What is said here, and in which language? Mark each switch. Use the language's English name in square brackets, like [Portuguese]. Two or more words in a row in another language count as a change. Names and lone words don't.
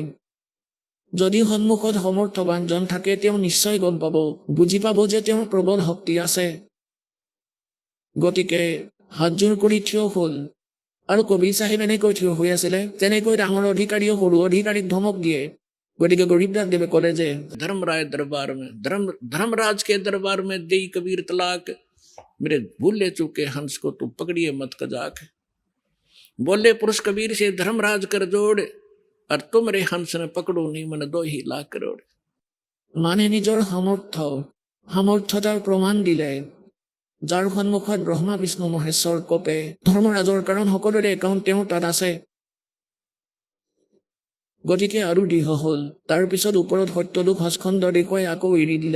[Assamese] যদি সন্মুখত সমৰ্থবানজন থাকে, তেওঁ নিশ্চয় গম পাব, বুজি পাব যে তেওঁৰ প্ৰবল শক্তি আছে। গতিকে হাতযোৰ কৰি থিয় হ'ল। আৰু কবিৰ চাহেব এনেকৈ থিয় হৈ আছিলে, তেনেকৈ ডাঙৰ অধিকাৰীও সৰু অধিকাৰীক ধমক দিয়ে। গতিকে গৰীবদাস দেৱে ক'লে যে [Hindi] धर्मराज के दरबार में दे कबीर तलाक, मेरे भूले चूके हंस को तू पकड़िए मत कजाक। बोले पुरुष कबीर से धर्मराज कर जोड़, और तुम रे हंस ने पकड़ो नहीं मन 2 लाख करोड़। [Assamese] মানে নিজৰ সামৰ্থ্যতাৰ প্ৰমাণ দিলে, যাৰ সন্মুখত ব্ৰহ্মা বিষ্ণু মহেশ্বৰ কপে। ধৰ্মৰাজৰ কাৰণ সকলোৰে একাউণ্ট তেওঁৰ তাত আছে। গতিকে আৰু দৃঢ় হ'ল। তাৰ পিছত ওপৰত সত্যলোক হস্খণ্ড দেখুৱাই আকৌ এৰি দিলে।